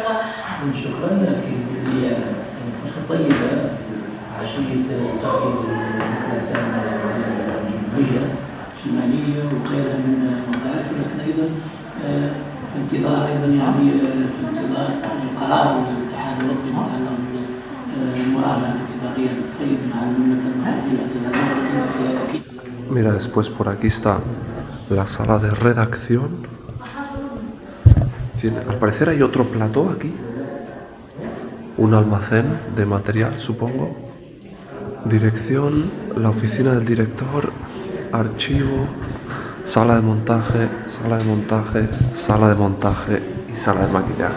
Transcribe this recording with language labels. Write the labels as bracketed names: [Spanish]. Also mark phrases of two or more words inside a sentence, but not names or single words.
[Arabic] شكرا لك فرصة طيبة عشية تخليد الذكرى الثامنة للجمهورية الشمالية وغيرها من المنطقات ولكن أيضا في انتظار القرار للاتحاد الأوروبي المتعلق بمراجعة اتفاقية الصيد مع المملكة المغربية. [Spanish] Mira, después por aquí está la sala de redacción. Al parecer hay otro plató aquí. Un almacén de material, supongo. Dirección, la oficina del director, archivo, sala de montaje, sala de montaje, sala de montaje y sala de maquillaje.